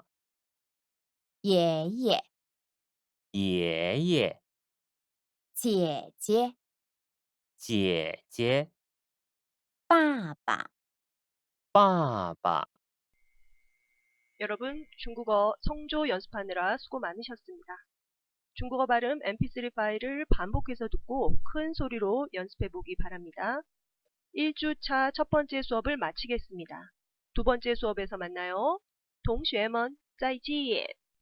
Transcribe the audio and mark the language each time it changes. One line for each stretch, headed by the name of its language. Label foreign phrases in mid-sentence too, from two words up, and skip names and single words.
Chinese: 爷爷 예예, 姐姐姐姐, 爸爸 빠바.
Korean: 여러분, 중국어 성조 연습하느라 수고 많으셨습니다. 중국어 발음 mp3 파일을 반복해서 듣고 큰 소리로 연습해 보기 바랍니다. 1주차 첫 번째 수업을 마치겠습니다. 두 번째 수업에서 만나요.
Chinese: 同学们再见